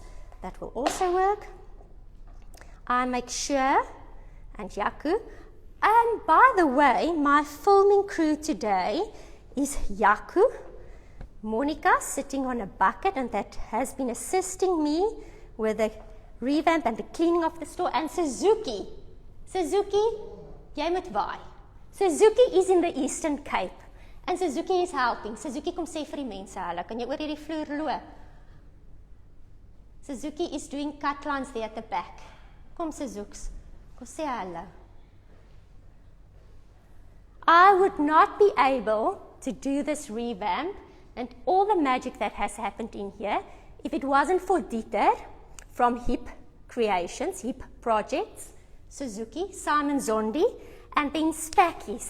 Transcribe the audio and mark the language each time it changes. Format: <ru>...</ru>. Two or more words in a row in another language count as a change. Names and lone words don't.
<en>That will also work. I make sure, and Tjhoko. And by the way, my filming crew today is Tjhoko, Monica sitting on a bucket, and that has been assisting me with the revamp and the cleaning of the store, and Suzuki.</en> <af>Suzuki, jy moet waai.</af> <en>Suzuki is in the Eastern Cape, and Suzuki is helping.</en> <af>Suzuki, kom sê vir die mense, hallo, kan jy oor hierdie vloer loop?</af> <en>Suzuki is doing cut lines there at the back.</en> <af>Kom Suzuki, kom sê hallo.</af> <en>I would not be able to do this revamp and all the magic that has happened in here if it wasn't for Dieter from Hip Creations, Hip Projects, Suzuki, Simon Zondi, and then Spackies.</en>